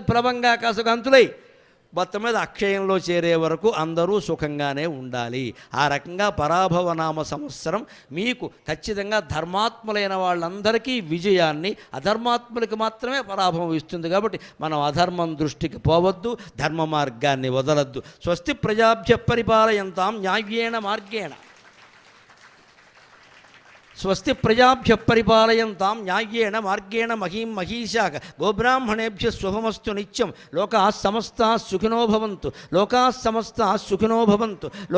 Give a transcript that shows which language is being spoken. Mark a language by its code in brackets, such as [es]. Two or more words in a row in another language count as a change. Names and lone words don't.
[te] ప్లవంగా కాసుకు అంతులై మొత్తం మీద అక్షయంలో చేరే వరకు అందరూ సుఖంగానే ఉండాలి. ఆ రకంగా పరాభవ నామ సంవత్సరం మీకు ఖచ్చితంగా ధర్మాత్ములైన వాళ్ళందరికీ విజయాన్ని, అధర్మాత్ములకి మాత్రమే పరాభవం ఇస్తుంది. కాబట్టి మనం అధర్మం దృష్టికి పోవద్దు, ధర్మ మార్గాన్ని వదలద్దు. [sa] స్వస్తి ప్రజాభ్య పరిపాలయంతాం న్యాయేణ మార్గేణ. స్వస్తి ప్రజాభ్య పరిపాలయంతాం న్యాయేణ మార్గేణ మహీం మహీషాః గోబ్రాహ్మణేభ్య శుభమస్తు నిత్యం. లోకాః సమస్తాః సుఖినో భవంతు. లోకాః సమస్తాః సుఖినో భవంతు.